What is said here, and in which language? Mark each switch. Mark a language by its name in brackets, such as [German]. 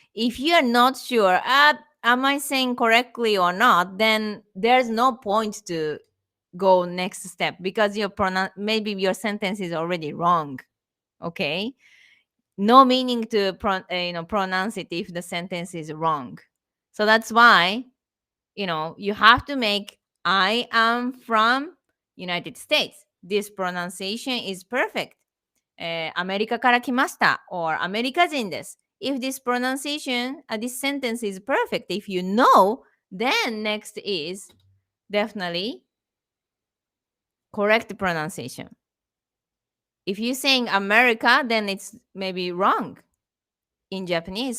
[English] If you are not sure, am I saying correctly or not, then there's no point to go next step because your maybe your sentence is already wrong. Okay, no meaning to pronounce it if the sentence is wrong. So that's why you have to make I am from United States. This pronunciation is perfect. [Japanese] アメリカから来ました or アメリカ人です。 [English] If this pronunciation, this sentence is perfect, if you know, then next is definitely correct pronunciation. If you're saying America, then it's maybe wrong in Japanese.